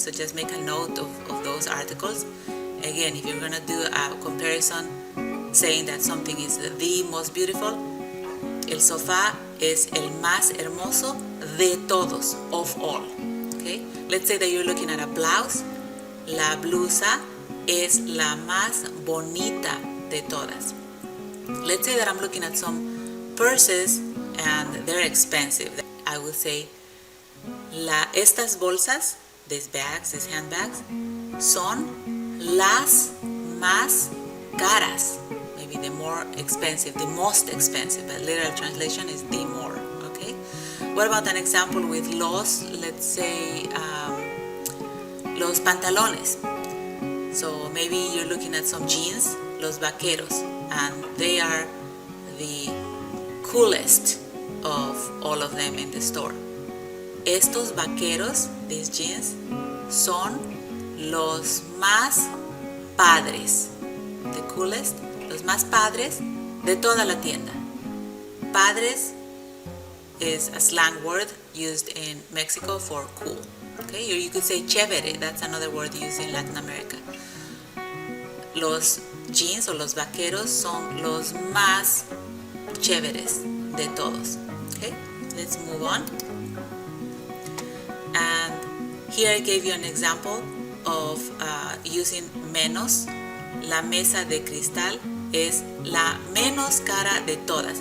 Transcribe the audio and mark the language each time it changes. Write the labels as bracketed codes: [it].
[en] So just make a note of those articles. Again, if you're going to do a comparison saying that something is the most beautiful, [es] el sofá es el más hermoso de todos, [en] of all. Okay? Let's say that you're looking at a blouse. [es] La blusa es la más bonita de todas. [en] Let's say that I'm looking at some purses and they're expensive. I would say, [es] estas bolsas, [en] these bags, these handbags, [es] son las más caras. [en] Maybe the more expensive, the most expensive, but literal translation is the more, okay? What about an example with los, let's say, los pantalones. So maybe you're looking at some jeans, los vaqueros, and they are the coolest of all of them in the store. [es] Estos vaqueros, [en] these jeans, [es] son los más padres. [en] The coolest, [es] los más padres de toda la tienda. [en] Padres is a slang word used in Mexico for cool. Okay, or you could say chévere, that's another word used in Latin America. [es] Los jeans o los vaqueros son los más chéveres de todos. [en] Okay, let's move on. And here I gave you an example of using menos, [es] la mesa de cristal es la menos cara de todas.